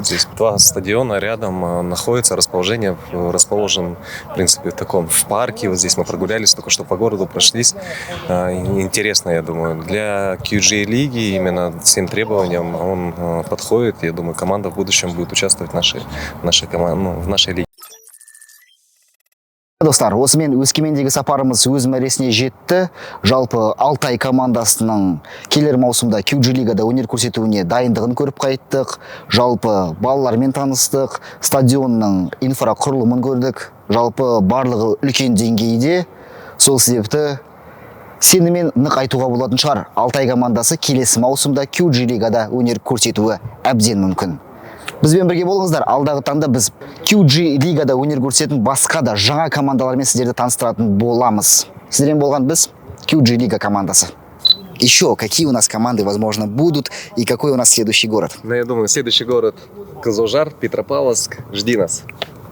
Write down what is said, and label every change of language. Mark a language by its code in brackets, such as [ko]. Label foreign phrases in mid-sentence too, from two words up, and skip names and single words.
[ru] Здесь 2 стадиона рядом находится, расположен, в принципе, в парке. Вот здесь мы прогулялись, только что по городу прошлись. Интересно, я думаю. Для QG лиги именно всем требованиям он подходит. Я думаю, команда в будущем будет участвовать в нашей лиге. [kk] Достар, осымен Өскемендегі сапарымыз өз мәресіне жетті. Жалпы Алтай командасының келер маусымда QG лигада өнер көрсетуіне дайындығын көріп қайттық. Жалпы балалармен таныстық, стадионның инфрақұрылымын көрдік. Жалпы барлығы үлкен деңгейде. Сол себепті сенімен нық айтуға болатын шығар. Алтай командасы келесі маусымда QG лигада өнер көрсетуі әбден мүмкін. Бізбен бірге болыңыздар. Алдағы таңда біз QG лигада өнер көрсететін басқа да жаңа командалармен сіздерді таныстыратын боламыз. Сіздермен болған біз QG лига командасы. [ru] Еще какие у нас команды, возможно, будут и какой у нас следующий город? Я думаю, следующий город Кызылжар, Петропавловск. Жди нас.